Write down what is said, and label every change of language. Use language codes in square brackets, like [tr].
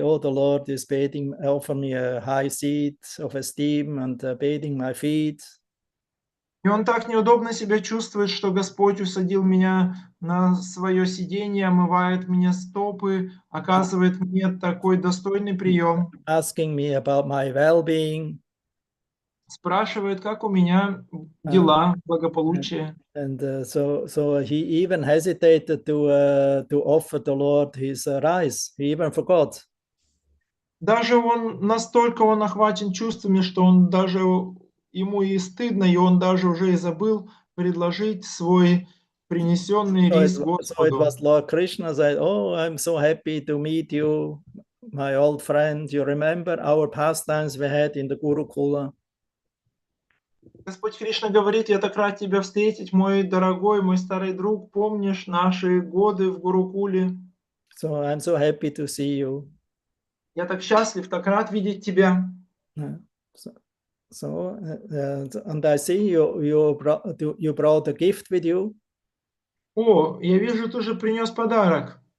[en] Oh, the Lord is offer me a high seat of esteem and bathing my feet. [ru] И он так неудобно себя чувствует, что Господь усадил меня на свое сиденье, омывает мне стопы, оказывает мне такой достойный прием. [en] Asking me about my well-being. [ru] Спрашивает, как у меня дела, благополучие. [en] And so he even hesitated to offer the Lord his rice. He even forgot. [ru] Даже настолько он охвачен чувствами, что он даже ему и стыдно, и он даже уже и забыл предложить свой принесенный рис Господу. [en] So it was Lord Krishna said, oh, I'm so happy to meet you, my old friend. You remember our pastimes we had in the Gurukula? [ru] Господь Кришна говорит: я так рад тебя встретить, мой дорогой, мой старый друг. Помнишь наши годы в Гурукуле? [en] So I'm so happy to see you. [ru] Я так счастлив, так рад видеть тебя. [en] And I see you brought a gift with you. [ru] О, я вижу, ты же принес подарок.